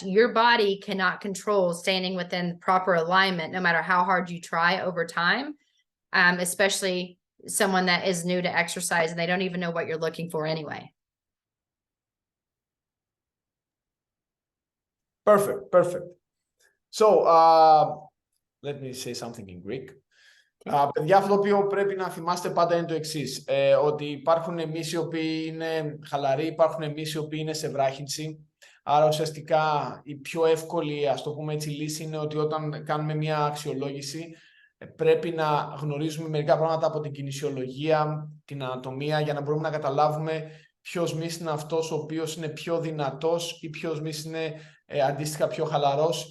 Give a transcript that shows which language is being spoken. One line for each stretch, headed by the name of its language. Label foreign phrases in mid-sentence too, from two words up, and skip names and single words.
English: Your body cannot control standing within proper alignment, no matter how hard you try over time, especially someone that is new to exercise and they don't even know what you're looking for anyway. Perfect. So let me say something in Greek.
Greek: Παιδιά, αυτό το οποίο πρέπει να θυμάστε πάντα είναι το εξής, ότι υπάρχουν εμείς οι οποίοι είναι χαλαροί, υπάρχουν εμείς οι οποίοι είναι σε βράχυνση. Άρα ουσιαστικά η πιο εύκολη, ας το πούμε έτσι, λύση είναι ότι όταν κάνουμε μια αξιολόγηση πρέπει να γνωρίζουμε μερικά πράγματα από την κινησιολογία, την ανατομία, για να μπορούμε να καταλάβουμε ποιος μυς είναι αυτός ο οποίος είναι πιο δυνατός ή ποιος μυς είναι αντίστοιχα πιο χαλαρός.